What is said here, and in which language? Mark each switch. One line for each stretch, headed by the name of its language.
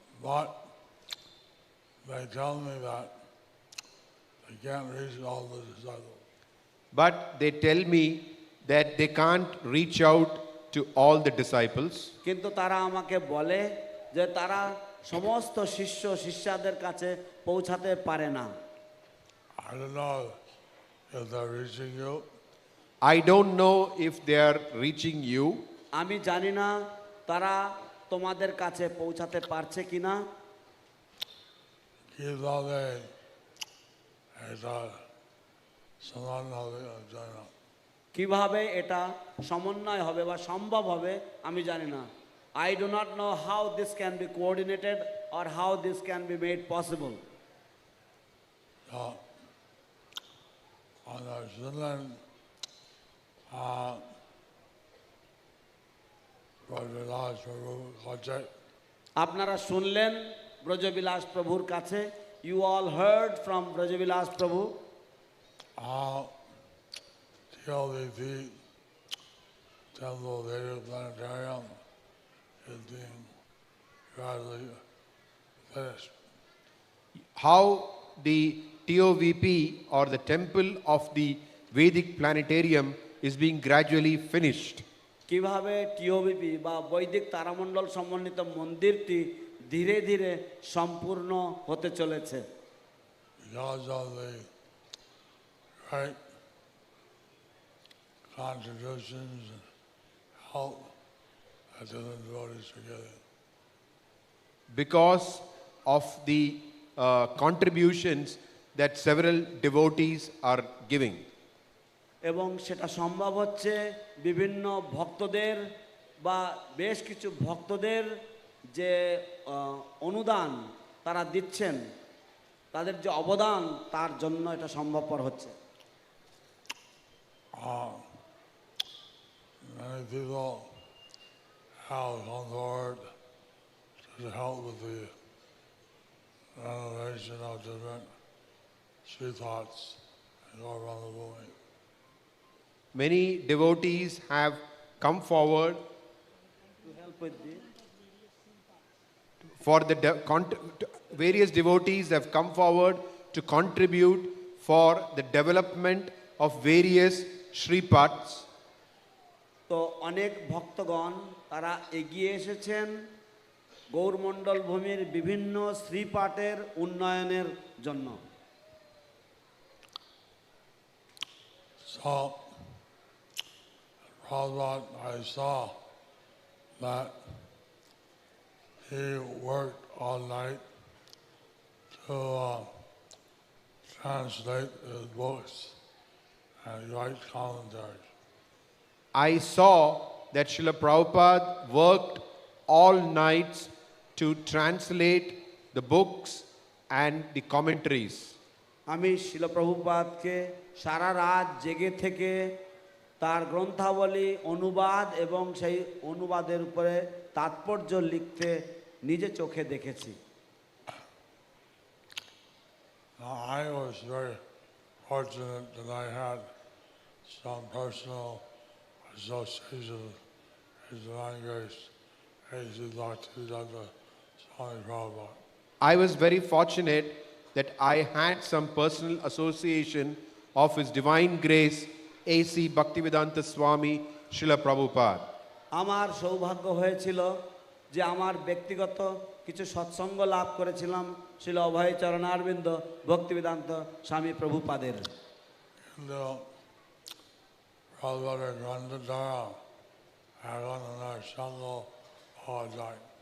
English: But they tell me that they can't reach all the disciples. But they tell me that they can't reach out to all the disciples.
Bangla: কিন্তু তারা আমাকে বলে যে তারা সমস্ত শিষ্যদের কাছে পৌঁছাতে পারে না।
English: I don't know if they're reaching you. I don't know if they are reaching you.
Bangla: আমি জানি না তারা তোমাদের কাছে পৌঁছাতে পারছে কিনা। কিভাবে এটা সমান হবে জানি না। কিভাবে এটা সমন্বয় হবে বা সম্ভব হবে আমি জানি না।
English: I do not know how this can be coordinated or how this can be made possible. On our Finland, Brajavilas Prabhu kache,
Bangla: আপনারা শুনলেন ব্রজবিলাস প্রভুর কাছে।
English: You all heard from Brajavilas Prabhu. TLVP, Temple Vedic Planetarium, is being gradually finished. How the TOVP or the temple of the Vedic planetarium is being gradually finished.
Bangla: কিভাবে টিওবিপি বা বৈদিক তারামণ্ডল সমন্বিত মন্দিরটি ধীরে ধীরে সম্পূর্ণ হতে চলেছে।
English: Because of the great contributions and help that the devotees are getting. Because of the contributions that several devotees are giving.
Bangla: এবং সেটা সম্ভব হচ্ছে বিভিন্ন ভক্তদের বা বেশ কিছু ভক্তদের যে অনুদান তারা দিচ্ছেন, তাদের যে অবদান তার জন্য এটা সম্ভবপর হচ্ছে।
English: Many people have come forward to help with the renovation of different street lots all around the world. Many devotees have come forward To help with the for the various devotees have come forward to contribute for the development of various Shripats.
Bangla: তো অনেক ভক্তগণ তারা এগিয়ে এসেছেন গৌরমণ্ডল ভূমির বিভিন্ন শ্রীপাঠের উন্নয়নের জন্য।
English: So, Prabhupada, I saw that he worked all night to translate his books and write commentaries. I saw that Srila Prabhupada worked all nights to translate the books and the commentaries.
Bangla: আমি শিল প্রভুপাদকে সারা রাত জেগে থেকে তার গ্রন্থাবলী অনুবাদ এবং সেই অনুবাদের উপরে তাৎপর্য লিখতে নিজে চোখে দেখেছি।
English: Now, I was very fortunate that I had some personal association with Divine Grace, A.C. Bhaktivedanta Swami Prabhupada. I was very fortunate that I had some personal association of His Divine Grace, A.C. Bhaktivedanta Swami Srila Prabhupada.
Bangla: আমার সৌভাগ্য হয়েছিল যে আমার ব্যক্তিগত কিছু সৎসঙ্গ লাভ করেছিলাম শিল অভয় চরণারবিন্দ ভক্তিবেদান্ত স্বামী প্রভুপাদের। কিন্তু Prabhupada গ্রন্থ দ্বারা এখন ওনার সঙ্গ পাওয়া যায়।